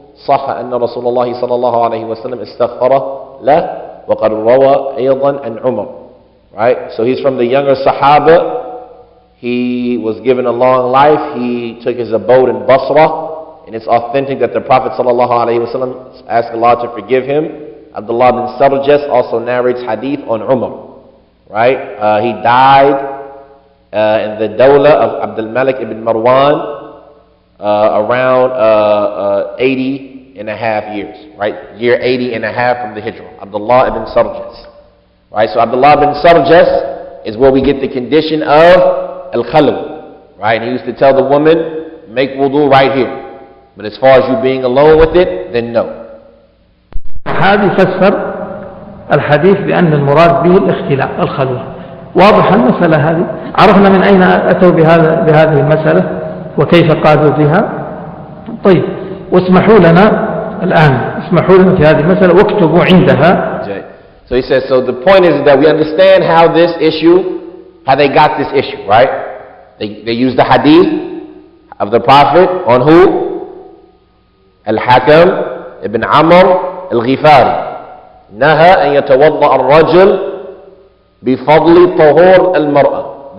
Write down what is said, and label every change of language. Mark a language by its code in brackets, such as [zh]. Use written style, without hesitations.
[ar] صح أن رسول الله صلى الله عليه وسلم استغفر له وقد روى أيضا عن عمر. [en] Right? So he's from the younger Sahaba. He was given a long life. He took his abode in Basra. And it's authentic that the Prophet ﷺ asked Allah to forgive him. Abdullah bin Sarjas also narrates hadith on Umar. Right? He died in the Dawla of Abdul-Malik ibn Marwan around 80 and a half years. Right? Year 80 and a half from the Hijrah. Abdullah ibn Sarjas. Right? So Abdullah bin Sarjas is where we get the condition of al-khalw. Right? He used to tell the woman, make wudu right here. But as far as you being alone with it, then no. [ar] هذا فسر الحديث بأن المراد به الاختلاء الخلوة. واضح المسألة هذه. عرفنا من أين أتوا بهذه المسألة وكيف قادوا بها. طيب واسمحوا لنا الآن اسمحوا لنا في هذه المسألة واكتبوا عندها. [en] So he says, so the point is that we understand how this issue, how they got this issue, right? They used the hadith of the Prophet on who? Al-Hakam ibn Amr al-Ghifari. [ar] نهى أن يتوضأ الرجل بفضل طهور المرأة.